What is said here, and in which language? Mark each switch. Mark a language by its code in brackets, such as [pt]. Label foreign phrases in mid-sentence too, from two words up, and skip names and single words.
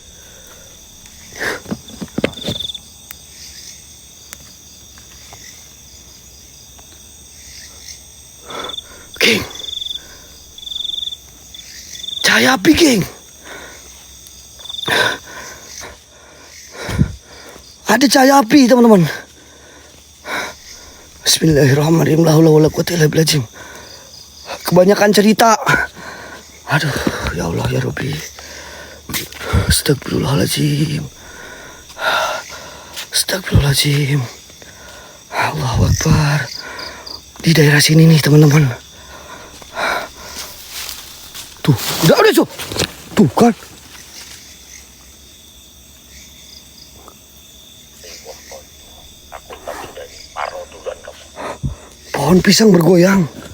[id] Geng. Cahaya api, geng. Ada cahaya api, teman-teman. [ar] بسم الله الرحمن الرحيم. لا حول ولا قوة إلا بالله. Kebanyakan cerita. Aduh, يا الله يا ربي. أستغفر الله العظيم أستغفر الله العظيم. الله أكبر. [id] Di daerah sini nih teman-teman. Tuh, udah tuh. Tuh kan. Aku tak sudah paro duluan kamu. Pohon pisang bergoyang.